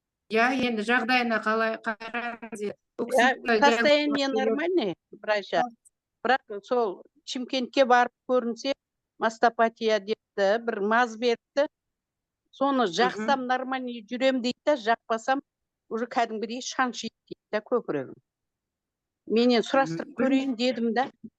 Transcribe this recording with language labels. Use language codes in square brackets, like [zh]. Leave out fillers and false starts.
[kk] енді жағдайына қалай қараңыз. [ru] Состояние нормальное, врача. [kk] Бірақ сол Шымкентке барып көрінсе, мастопатия депті, бір маз беріпті. Соны жақсам нормальный жүрем дейді да, жақпасам уже кәдімгідей шаншиды дейді да көкірегім. Менен сұрастырып көрейін дедім да.